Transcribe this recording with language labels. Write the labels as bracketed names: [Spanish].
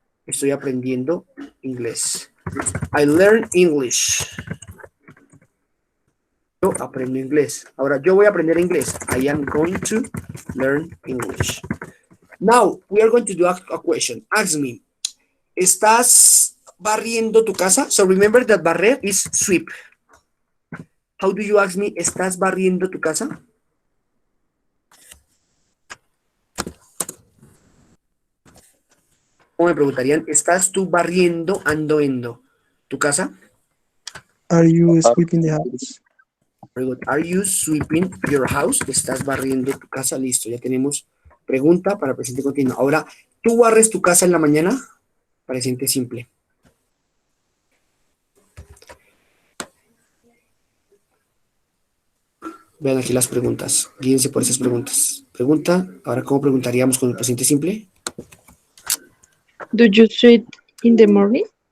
[Spanish] Estoy aprendiendo inglés. [English] I learn English. [Spanish] Yo aprendo inglés. Ahora yo voy a aprender inglés. [English] I am going to learn English. Now, we are going to do a question. Ask me, [Spanish] ¿estás barriendo tu casa? [English] So remember that barrer is sweep. How do you ask me, [Spanish] ¿estás barriendo tu casa? O me preguntarían, ¿estás tú barriendo, andoendo? tu casa? [English] Are you sweeping the house? Very good. Are you sweeping your house? [Spanish] ¿Estás barriendo tu casa? Listo, ya tenemos pregunta para presente continuo. Ahora, ¿tú barres tu casa en la mañana? Presente simple. Vean aquí las preguntas. Guíense por esas preguntas. Pregunta, ahora, ¿cómo preguntaríamos con el presente simple? [English] Do you sweep in the morning?